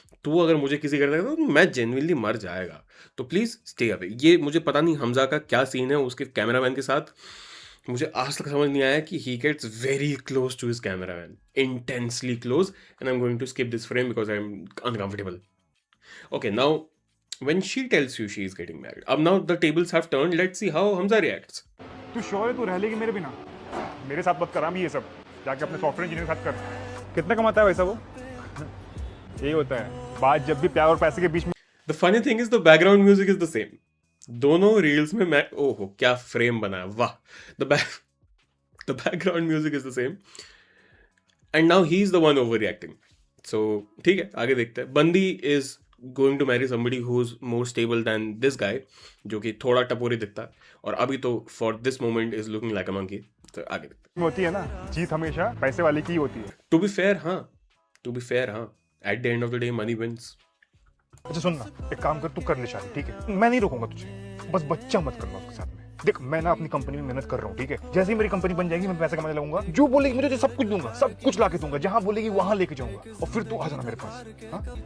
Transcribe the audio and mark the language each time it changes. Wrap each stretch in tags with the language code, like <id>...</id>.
<hi>तू अगर मुझे किसी कर देगा तो मैं जेन्युइनली मर जाएगा।</hi> <en>तो please stay away.</en> <hi>ये मुझे पता नहीं हमजा का क्या सीन है उसके कैमरामैन के साथ, मुझे आज तक समझ नहीं आया कि</hi> <en>He gets very close to his cameraman, intensely close, and I am going to skip this frame because I am uncomfortable. Okay, now when she tells you she is getting married, now the tables have turned. Let's see how Hamza reacts.</en> <hi>तू sure है तू रह लेगी मेरे बिना? मेरे साथ मत करा भी ये सब, जाके अपने सॉफ्टवेयर इंजीनियर के साथ कर। कितना कमाता है वैसा वो? यही होता है बात जब भी प्यार और पैसे के बीच में।</hi> <en>The funny thing is the background music is the same.</en> <hi>दोनों रील्स में मैं ओहो क्या फ्रेम बनाया, वाह!</hi> <en>The background music is the same. And now he is the one overreacting.</en> <hi>So ठीक है, आगे देखते हैं।</hi> <en>बंदी is going to marry somebody who's more stable than this guy,</en> <hi>जो कि थोड़ा टपोरी दिखता है, और अभी तो</hi> <en>for this moment is looking like a monkey।</en> <hi>तो आगे देखते हैं। होती है ना, जीत हमेशा पैसे वाले की होती है।</hi> <en>To be fair,</en> <hi>हाँ,</hi> <en>at the end of the day money wins।</en> <hi>अच्छा सुन ना, एक काम कर, तू कर ले शादी, ठीक है? मैं नहीं रोकूंगा तुझे, बस बच्चा मत करना उसके साथ में। देख, मैं ना अपनी कंपनी में मेहनत कर रहा हूँ, ठीक है? जैसे ही मेरी कंपनी बन जाएगी मैं पैसे कमाने लगूंगा, जो बोलेगी मुझे सब कुछ दूंगा, सब कुछ लाके दूंगा, जहां बोलेगी वहां लेके जाऊंगा, और फिर तू आ जाना मेरे पास। हाँ?</hi>